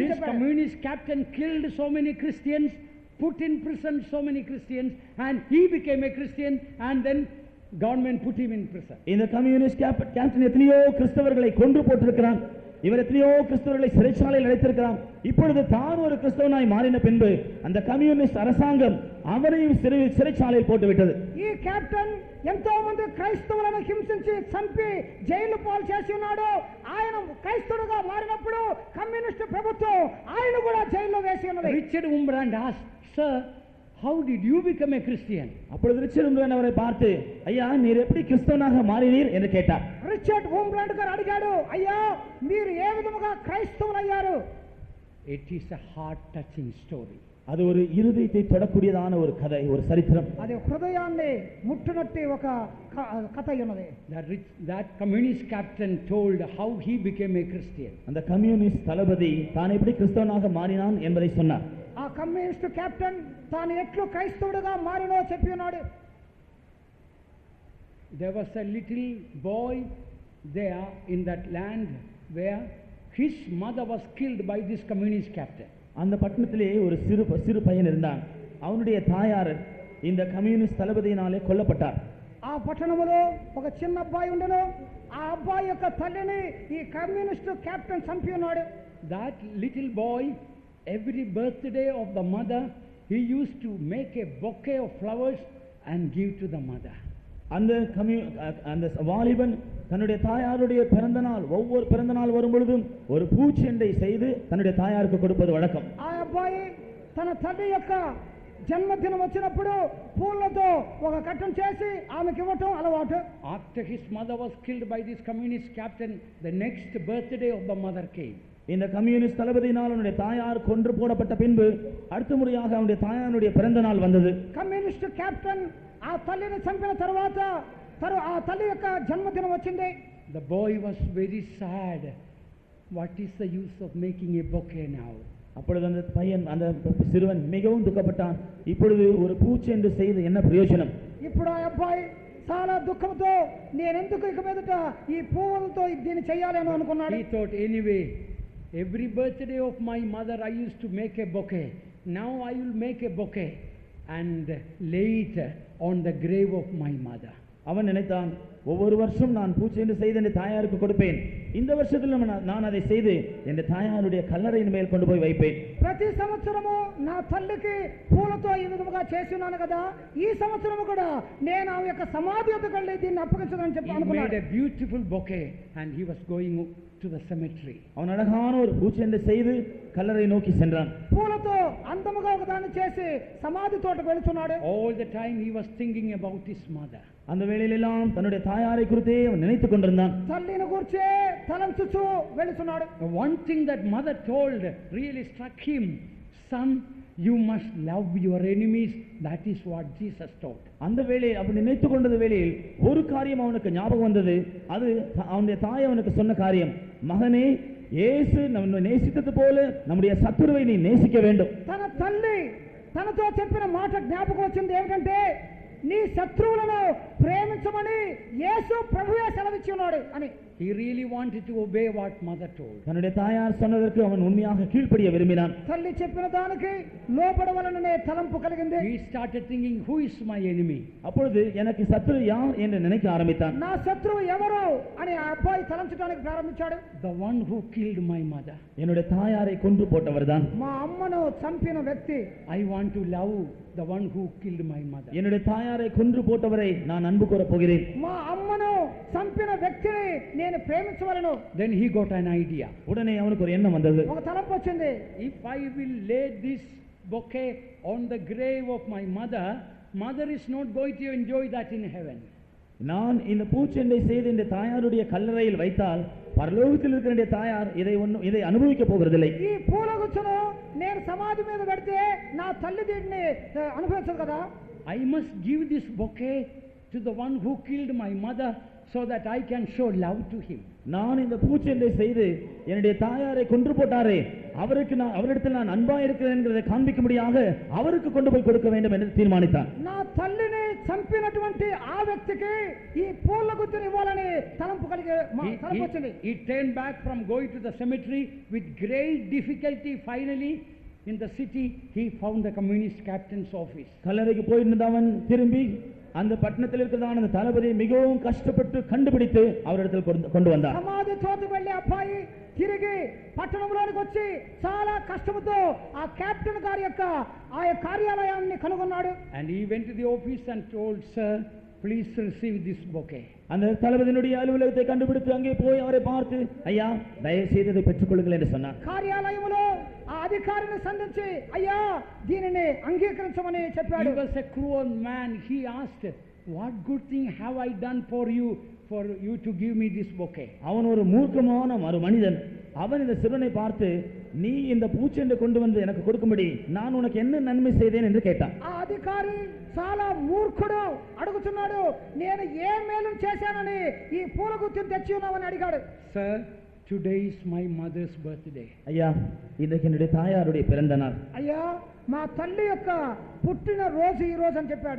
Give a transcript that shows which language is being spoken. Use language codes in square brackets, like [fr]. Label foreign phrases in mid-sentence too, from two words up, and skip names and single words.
[en] This [te] చెప్పారు. [en] communist captain killed so many Christians, put in prison so many Christians, and he became a Christian, and then government put him in prison. [ta] இந்த [en] communist captain [ta] எத்தனையோ கிறிஸ்தவர்களை கொன்று போட்டிருக்கிறான், இவர் எத்தனையோ கிறிஸ்தவர்களை சிறைச்சாலையில் அடைத்திருக்கிறான். இப்பொழுது தான் ஒரு கிறிஸ்தவனாய் மாறின பின்பு அந்த கம்யூனிஸ்ட் அரசாங்கம் அவரையும் சிறைச்சாலையில் போட்டுவிட்டது. [te] ఈ కెప్టెన్ ఎంతో మంది క్రైస్తవులను హింసించి చంపి జైలు పాలు చేసి ఉన్నాడు. ఆయన క్రైస్తవుడుగా మారినప్పుడు కమ్యూనిస్ట్ ప్రభుత్వం ఆయన కూడా జైల్లో వేసి ఉన్నది. [en] Richard Wurmbrand asked, "Sir, how did you become a Christian?" [ta] அப்பொழுது ரிச்சர்ட் உம்ராண்ட் அவரை பார்த்து, ஐயா, நீர் எப்படி கிறிஸ்தவனாக மாறினீர் என்று கேட்டார். [te] రిచర్డ్ వుంబ్రాండ్ గారు అడిగాడు, అయ్యా మీరు ఏ విధముగా క్రైస్తవులయ్యారు? [en] It is a heart touching story. [ta] அது ஒரு இருதயத்தை தொடக்கூடியதான ஒரு கதை, ஒரு சரித்திரம். [te] అది హృదయాన్ని ముట్టునట్టి ఒక కథ ఉన్నది. [en] That communist captain told how he became a Christian. [ta] அந்த கம்யூனிஸ்ட் தளபதி தான் எப்படி கிறிஸ்தவனாக மாறினான் என்பதை சொன்னார். [te] ఆ [en] communist captain [te] తాను ఎట్లు క్రైస్తవుడిగా మారినో చెప్పి ఉన్నాడు. [en] There was a little boy there in that land where his mother was killed by this communist captain. [ta] அந்த பட்டணத்திலே ஒரு சிறு பையன் இருந்தான். அவனுடைய தாயார் இந்த கம்யூனிஸ்ட் தளபதியினாலே கொல்லப்பட்டார். [te] ఆ పట్టణంలో ఒక చిన్న అబ్బాయి ఉండను. ఆ అబ్బాయి యొక్క తల్లిని ఈ [en] communist captain [te] చంపి ఉన్నాడు. [en] That little boy, every birthday of the mother, he used to make a bouquet of flowers and give to the mother. [ta] அந்த வாலிபன் தன்னுடைய தாயாருடைய பிறந்த நாள், ஒவ்வொரு பிறந்த நாள் வரும் பொழுதும் ஒரு பூச்செண்டை செய்து தன்னுடைய தாயாருக்கு கொடுப்பது வழக்கம். [te] ఆ అబ్బాయి తన తల్లి యొక్క జన్మదినం వచ్చినప్పుడు పూలతో ఒక కట్టం చేసి ఆమెకి ఇవ్వటం అలవాటు. [en] After his mother was killed by this communist captain, the next birthday of the mother came. [ta] இந்த கம்யூனிஸ்ட் தளபதியினால் அவனுடைய தாயார் கொன்று போடப்பட்ட பின்பு அடுத்த முறையாக அவனுடைய தாயாருடைய பிறந்த நாள் வந்தது. [en] communist captain [te] ఆ తల్లిని చంపిన తర్వాత ఆ తల్లి యొక్క జన్మదినం వచ్చింది. [en] The boy was very sad. What is the use of making a bouquet now? [ta] அப்பொழுது அந்த சிறுவன் மிகவும் துக்கப்பட்டான். இப்பொழுது ஒரு பூச்செண்டு செய்து என்ன பிரயோஜனம்? [te] ఇప్పుడు ఆ అబ్బాయి చాలా దుఃఖంతో నేను ఎందుకు ఇక మీదట ఈ పువ్వులతో దీన్ని చేయాలి అని అనుకున్నాడు. [en] He thought, anyway, every birthday of my mother I used to make a bouquet. Now I will make a bouquet and lay it on the grave of my mother. [ta] அவன் நினைத்தான், ஒவ்வொரு வருஷம் நான் பூச்செண்டு செய்து என் தாயாருக்கு கொடுப்பேன், இந்த வருஷத்தில் நான் அதை செய்து என் தாயாருடைய கல்லறையின் மேல் கொண்டு போய் வைப்பேன். [te] ప్రతి సంవత్సరము నా తల్లికి పూలతో ఈ విధముగా చేస్తున్నాను కదా, ఈ సంవత్సరము కూడా నేను ఆమె యొక్క సమాధి వద్దకు వెళ్ళి దీన్ని అప్పగించదని చెప్పి అనుకున్నాడు. [en] He made a beautiful bouquet and he was going to the cemetery. [ta] அவன் அழகான ஒரு பூச்செண்டு செய்து கல்லறை நோக்கி சென்றான். [te] పూలతో అందముగా ఒకదాన్ని చేసి సమాధి తోటకు వెళ్తున్నాడు. [en] All the time he was thinking about his mother. [ta] அந்த வேளையிலெல்லாம் தன்னுடைய தாயாரை குறித்தே அவன் நினைத்துக் கொண்டிருந்தான். [te] తల్లిని గురించి తలంచుచూ వెళ్తున్నాడు. [en] One thing that mother told really struck him, "Son, You must love your enemies. That is what Jesus taught. [ta] அந்த வேளையில் அப்படி நினைத்துக் கொண்டது வேளையில் ஒரு காரியம் அவனுக்கு ஞாபகம் வந்தது. அது அவனுடைய தாய் அவனுக்கு சொன்ன காரியம், மகனே, இயேசு நம்மை நேசித்தது போல நம்முடைய சத்துருவை நீ நேசிக்க வேண்டும். [te] తన తల్లి తనతో చెప్పిన మాట జ్ఞాపకం వచ్చింది ఏమిటంటే, నీ శత్రువులను ప్రేమించమని యేసు ప్రభువే సెలవిచ్చి ఉన్నాడు అని. [en] He really wanted to obey what mother told. [ta] தன்னுடைய தாயார் சொன்னதற்கு அவன் உண்மையாக கீழ்ப்படிய விரும்பினான். [te] తల్లి చెప్పిన దానికి లోబడవలననే తలంపు కలిగింది. [en] He started thinking, who is my enemy? [ta] அப்பொழுது எனக்கு சத்துரு யார் என்று நினைக்க ஆரம்பித்தான். [te] నా శత్రువు ఎవరు అని ఆ అబ్బాయి తలంచడానికి ప్రారంభించాడు. [en] The one who killed my mother. [ta] என்னுடைய தாயாரை கொன்று போட்டவர்தான். [te] మా అమ్మను చంపిన వ్యక్తి. [en] I want to love the one who killed my mother. [ta] என்னுடைய தாயாரை கொன்று போட்டவரை நான் அன்பு கூறப் போகிறேன். [te] మా అమ్మను చంపిన వ్యక్తిని నేను ప్రేమించవలను. [en] Then he got an idea. [ta] உடனே அவனுக்கு ஒரு எண்ணம் வந்தது. [te] ఒక తలంపు వచ్చింది. [en] If I will lay this bouquet on the grave of my mother, mother is not going to enjoy that in heaven. [ta] நான் இந்த பூச்செண்டை செய்து இந்த தாயாருடைய கல்லறையில் வைத்தால் பரலோகத்தில் இருக்கிற தாயார் இதை அனுபவிக்க போகிறதில்லை. [te] ఈ పూలగుచ్చును నేను సమాధి మీద పెడితే నా తల్లి దీన్ని అనుభవించదు కదా. [en] I must give this bouquet to the one who killed my mother so that I can show love to him. [ta] நான் இந்த பூச்செண்டை செய்து என்னுடைய தாயாரை கொன்று போட்டாரே அவரிடத்தில் நான் அன்பா இருக்கிறேன் என்கிறதை காண்பிக்கும்படியாக அவருக்கு கொண்டு போய் கொடுக்க வேண்டும் என்று தீர்மானித்தான். [te] నా తల్లిని చంపినటువంటి ఆ వ్యక్తికి ఈ పూల గుత్తుని ఇవ్వాలని తలంపు వచ్చింది. [en] He turned back from going to the cemetery with great difficulty. Finally in the city he found the communist captain's office. [ta] கல்லறைக்கு போயிருந்தவன் திரும்பி அந்த பட்டணத்தில் இருக்கிறதான அந்த தளபதியை மிகவும் கஷ்டப்பட்டு கண்டுபிடித்து அவரிடத்தில் கொண்டு வந்தார். [te] సమాధి చోటుకు వెళ్ళే అబ్బాయి తిరిగి పట్టణంలోనికి వచ్చి చాలా కష్టంతో ఆ కెప్టెన్ గారి యొక్క ఆ కార్యాలయాన్ని కనుగొన్నాడు. [en] And he went to the office and told, sir, please receive this bouquet. [ta] அந்த தளபதியினுடைய அலுவலகத்தை கண்டுபிடித்து அங்கே போய் அவரை பார்த்து, ஐயா, தயவு செய்து இதை பெற்றுக் கொள்ளுங்கள் என்று சொன்னார். [te] కార్యాలయంలో ఆ అధికారిని సంధించి, అయ్యా, దీనిని అంగీకరించమని చెప్పాడు. [en] He was a cruel man. He asked, what good thing have I done for you to give me this bouquet? [ta] அவன் ஒரு மூர்க்கமான ஒரு மனிதன். அவன் இந்த சிறுவனை பார்த்து, நீ இந்த பூச்செண்டை கொண்டு வந்து எனக்கு கொடுக்கும்படி நான் உனக்கு என்ன நன்மை செய்தேன் என்று கேட்டான். [te] ఆ అధికారి చాలా మూర్ఖుడు, అడుగుతున్నాడు, నేను ఏ మేలు చేశానని ఈ పూల గుత్తిని తెచ్చి ఉన్నావని అడిగాడు. [en] Sir, today is my mother's birthday. [ta] ஐயா, இன்றைக்கு என்னுடைய தாயாருடைய பிறந்த நாள். [te] అయ్యా, మా తల్లి యొక్క పుట్టిన రోజు ఈ రోజు అని చెప్పాడు.